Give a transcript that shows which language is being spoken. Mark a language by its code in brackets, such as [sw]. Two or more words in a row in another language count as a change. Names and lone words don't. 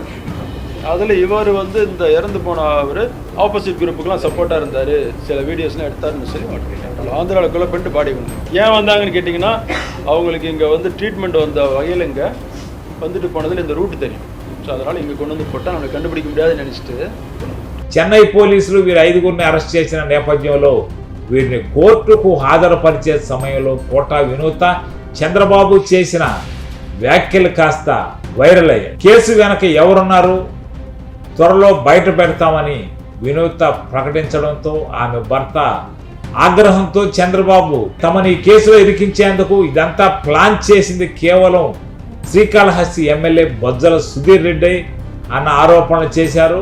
[ta] அதில் இவர் வந்து இந்த இறந்து போன அவர் ஆப்போசிட் குரூப்புக்கெலாம் சப்போர்ட்டாக இருந்தார், சில வீடியோஸ்லாம் எடுத்தாருன்னு சொல்லி ஆந்திராவில் கொலை பண்ணிட்டு பாடி கொண்டு ஏன் வந்தாங்கன்னு கேட்டிங்கன்னா, அவங்களுக்கு இங்கே வந்து ட்ரீட்மெண்ட் வந்த வகையில் இங்கே வந்துட்டு போனதில் இந்த ரூட் தெரியும். ஸோ அதனால் இங்கே கொண்டு வந்து போட்டால் நம்மளை கண்டுபிடிக்க முடியாதுன்னு நினச்சிட்டு [te] చెన్నై పోలీసులు వీరు 5గురిని అరెస్ట్ చేసిన నేపథ్యంలో వీరిని కోర్టుకు హాజరుపరిచే సమయంలో కోట వినూత చంద్రబాబు చేసిన వ్యాఖ్యలు కాస్త వైరల్ అయ్యాయి. కేసు వెనక ఎవరున్నారు త్వరలో బయట పెడతామని వినూత ప్రకటించడంతో ఆమె భర్త ఆగ్రహంతో చంద్రబాబు తమని కేసులో ఇరికించేందుకు ఇదంతా ప్లాన్ చేసింది కేవలం శ్రీకాళహస్తి ఎమ్మెల్యే బొజ్జల సుధీర్ రెడ్డి అన్న ఆరోపణలు చేశారు.